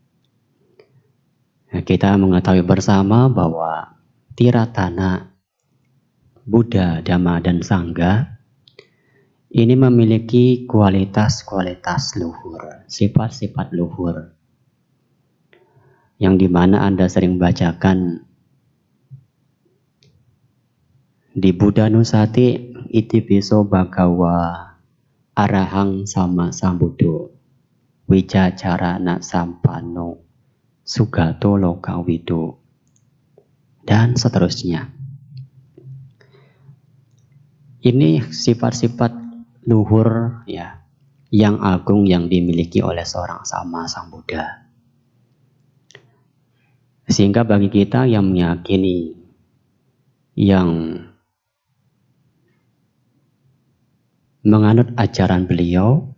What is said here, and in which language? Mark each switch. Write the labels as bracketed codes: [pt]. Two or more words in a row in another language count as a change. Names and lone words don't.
[id] Nah, kita mengetahui bersama bahwa tiratana, Buddha, Dhamma, dan Sangha ini memiliki kualitas-kualitas luhur, sifat-sifat luhur, yang dimana Anda sering bacakan [pi] di Buddha Nusati Itipiso Bhagawa Arahang Sama Sambuddho Wijacarana Sampano Sugato Lokawido, [id] dan seterusnya. Ini sifat-sifat luhur ya yang agung yang dimiliki oleh seorang Sama Sang Buddha. Sehingga bagi kita yang meyakini, yang menganut ajaran beliau,